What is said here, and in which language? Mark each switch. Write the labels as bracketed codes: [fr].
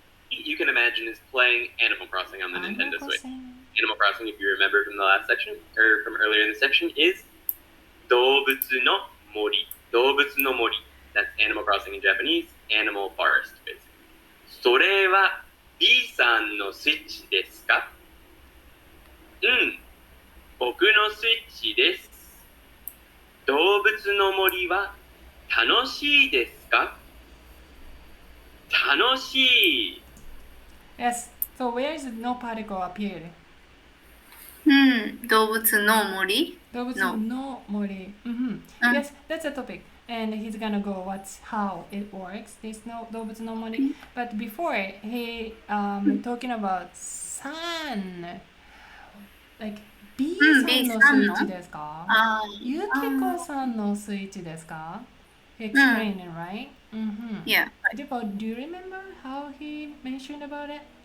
[en] You can imagine is playing Animal Crossing on the Nintendo Switch. Animal Crossing, if you remember from the last section, or from earlier in the section, is 動物の森. [ja] 動物の森. [en] That's Animal Crossing in Japanese, Animal Forest, basically. [ja] それは B さんのスイッチですか? 僕のスイッチです。動物の森は楽しいですか? 楽しい. [en] Yes. So where is the no particle appeared? [ja] 動物の森. [en] 動物の森.Yes, that's a topic. And he's gonna go how it works, this no 動物の森. But before, he talking about sun. [ja] Like, B さんのスイッチですか?Yukiko さんのスイッチですか? [en] He explained it, right? Yeah. Do you remember how he mentioned about it?